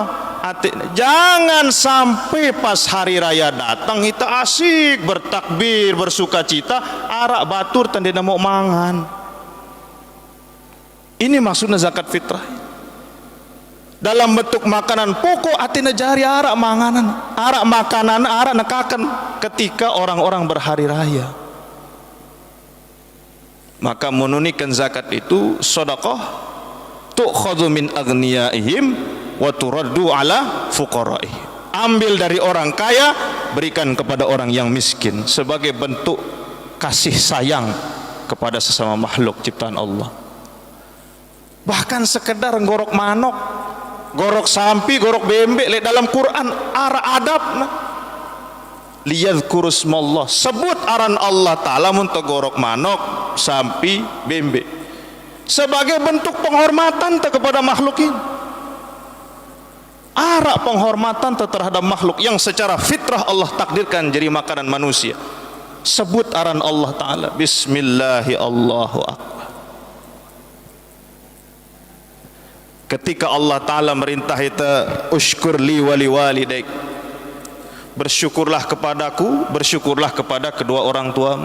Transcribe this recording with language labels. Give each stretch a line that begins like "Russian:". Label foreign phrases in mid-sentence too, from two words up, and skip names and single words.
Indonesian: Jangan sampai pas hari raya datang kita asik bertakbir, bersuka cita,
Sasak: arak batur tanda
Indonesian: mau mangan. Ini maksudnya zakat fitrah. Dalam bentuk makanan pokok
Sasak: atina jari arak manganan,
Indonesian: arak makanan,
Sasak: arak nekakan
Indonesian: ketika orang-orang berhari raya. Maka menunaikan zakat itu sedekah,
Arabic: تؤخذ من أغنيائهم وترد على فقرائهم.
Indonesian: Ambil dari orang kaya, berikan kepada orang yang miskin sebagai bentuk kasih sayang kepada sesama makhluk ciptaan Allah. Bahkan sekedar
Sasak: gorok manok, gorok sampi, gorok bembek
Indonesian: dalam Quran ara adab
Arabic: ليذكروا اسم الله,
Indonesian: sebut aran Allah Ta'ala
Sasak: untuk gorok manok,
Indonesian: sampi, bembek sebagai bentuk penghormatan kepada makhluk ini. Ara penghormatan terhadap makhluk yang secara fitrah Allah takdirkan jadi makanan manusia. Sebut aran Allah Ta'ala,
Arabic: بسم الله الله أكبر.
Indonesian: Ketika Allah Ta'ala merintah kita,
Arabic: اشكر لي ولوالديك,
Indonesian: bersyukurlah kepadaku, bersyukurlah kepada kedua orang tuamu.